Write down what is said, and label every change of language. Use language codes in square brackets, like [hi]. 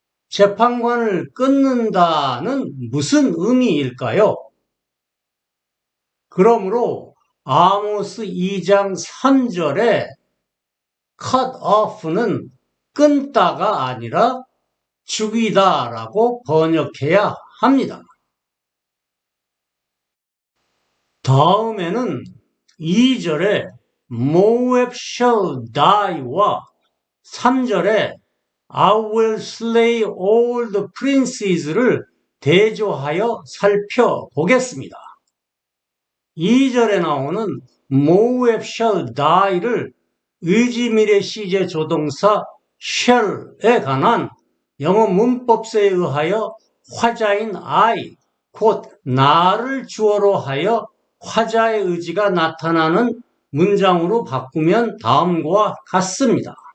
[ko] 재판관을 끊는다는 무슨 의미일까요? 그러므로 아모스 2장 3절에 cut off는 끊다가 아니라 죽이다라고 번역해야 합니다. 다음에는 2절에 [en] Moab shall die와 [ko] 3절에 [en] I will slay all the princes를 [ko] 대조하여 살펴보겠습니다. 2절에 나오는 [en] Moab shall die [ko] 를 의지미래 시제 조동사 shall에 관한 영어 문법서에 의하여 화자인 I, 곧 나를 주어로 하여 화자의 의지가 나타나는 문장으로 바꾸면 다음과 같습니다.